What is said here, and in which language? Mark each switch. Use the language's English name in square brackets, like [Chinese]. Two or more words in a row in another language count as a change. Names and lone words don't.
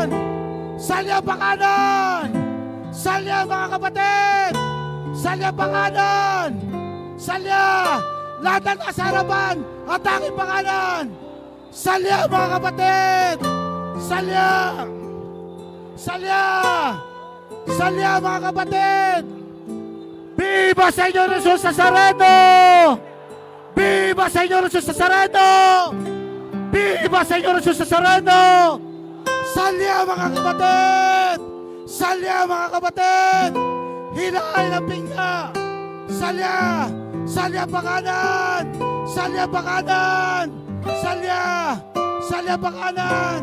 [Filipino] Salya pa kanan! Salya mga kapatid! Salya pa kanan! Salya! Lahat ng nasa harapan, atake pa kanan! Salya mga kapatid! Salya! Salya! Salya mga kapatid! [Spanish] Viva Señor Jesus Nazareno! Viva Señor Jesus Nazareno! Viva Señor Jesus Nazareno! [Filipino] Salya mga kapatid! Salya mga kapatid! Hinahay ng pinga! Salya! Salya pa kanan! Salya pa kanan! Salya! Salya pa kanan!